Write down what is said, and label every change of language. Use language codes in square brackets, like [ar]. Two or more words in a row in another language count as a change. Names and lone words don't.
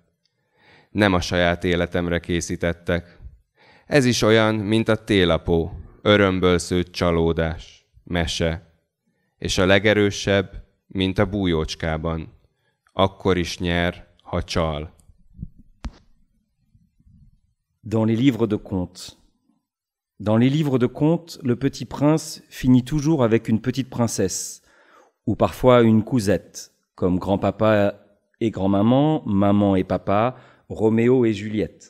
[hu] Nem a saját életemre készítettek. Ez is olyan, mint a télapó, örömből szőtt csalódás, mese, és a legerősebb, mint a bújócskában. Akkor is nyer, ha csal. [fr] Dans les livres de contes. Dans les livres de contes, le petit prince finit toujours avec une petite princesse, ou parfois une cousette, comme grand-papa et grand-maman, maman et papa, Roméo et Juliette.